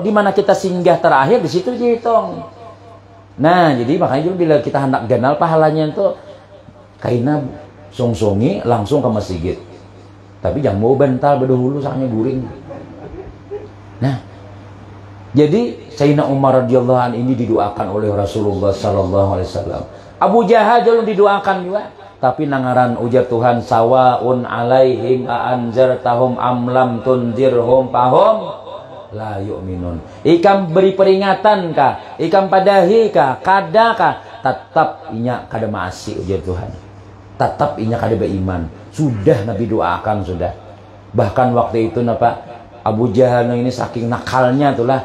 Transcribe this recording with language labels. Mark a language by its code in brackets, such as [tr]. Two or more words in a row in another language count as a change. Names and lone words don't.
[bjn] Di mana kita singgah terakhir di situ dihitung. Nah, jadi makanya juga bila kita hendak ganal pahalanya itu kaina songsongi langsung ke masjid. Tapi jangan mau bentar berdahulu soalnya guring. Nah, jadi Sayyidina Umar [ar] رضي الله عنه [bjn] ini didoakan oleh Rasulullah [ar] صلى الله عليه وسلم. Abu Jahal [bjn] juga didoakan juga. Tapi nangaran ujar Tuhan [ar] سواء عليهم أأنذرتهم أم لم تنذرهم فهم لا يؤمنون. [bjn] Ikam beri peringatan kah? Ikam padahi kah? Kada kah? Tetap inya kada masih ujar Tuhan. Tetap inya kada beriman. Sudah Nabi doakan sudah. Bahkan waktu itu napa Abu Jahal ini saking nakalnya itulah.